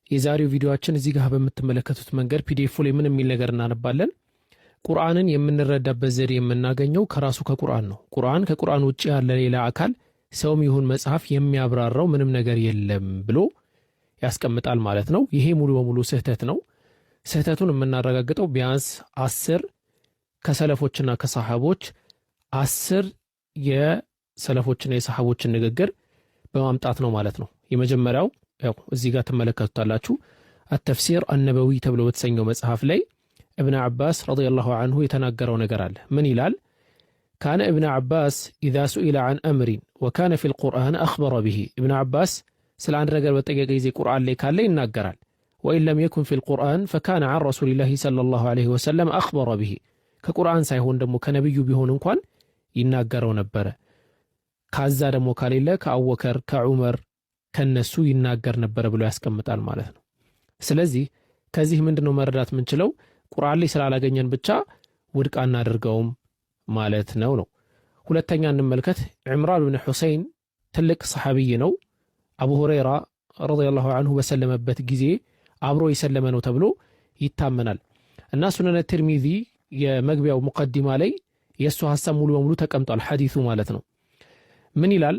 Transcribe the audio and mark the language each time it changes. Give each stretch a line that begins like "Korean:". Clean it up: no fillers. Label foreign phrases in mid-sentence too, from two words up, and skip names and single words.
Amharic: የዛሬው ቪዲዮአችን እዚህ ጋር በምትመለከቱት መንገድ ፒዲኤፍ ላይ ምን የሚል ነገር እናነባለን። ቁርአንን የምንረዳበት ዘዴ የምናገኘው ከራሱ ከቁርአን ነው። ከቁርአን ውጪ ያለ ሌላ አካል ሰውም ይሁን መጽሐፍ የሚያብራራው ምንም ነገር የለም ብሎ ያስቀምጣል ማለት ነው። ይሄ ሙሉ በሙሉ ስህተት ነው። ስህተቱን የምናረጋግጠው ቢያንስ 10 ከሰለፎችና ከሰሃቦች 10 የሰለፎችና የሰሃቦችን ንግግር በማምጣት ነው ማለት ነው። የመጀመሪያው ያው እዚህ ጋር ትመለከቱታላችሁ አተፍሲር አነበዊ ተብሎ በተሰኘው መጽሐፍ ላይ ابن عباس
Arabic: رضي الله عنه
Amharic: የተናገረው ነገር አለ። ምን ይላል?
Arabic: كان ابن عباس إذا سئل عن أمر وكان في القرآن أخبر به.
Amharic: ابن عباس ስለ አንድ ነገር በጠየቀ ጊዜ ቁርአን ላይ ካለ ይናገራል።
Arabic: وإن لم يكن في القرآن فكان عن رسول الله صلى الله عليه وسلم أخبر به.
Amharic: ከቁርአን ሳይሆን ደግሞ ከነብዩ ቢሆን እንኳን ይናገረው ነበረ። ካዛ ደግሞ ካሌለ ከአቡበከር ከዑመር ከነሱ ይናገር ነበረ ብሎ ያስቀምጣል ማለት ነው። ስለዚህ ከዚህ ምንድነው መረዳት የምንችለው? ቁርአን ላይ ስላላገኘን ብቻ ውድቅ አናደርገውም ማለት ነው። ሁለተኛ እንመልከት። ዑምራን ብን ሁሰይን ትልቅ ሰሐቢይ ነው። አቡ ሁረይራ
Arabic: رضي الله عنه
Amharic: በሰለመበት ጊዜ አብሮ የሰለመ ነው ተብሎ ይታመናል እና ሱነነ ትርሚዚ የመግቢያው ሙቀዲማ ላይ የሱ ሐሳብ ሙሉ በሙሉ ተቀምጧል፣ ሐዲሱ ማለት ነው። ምን ይላል?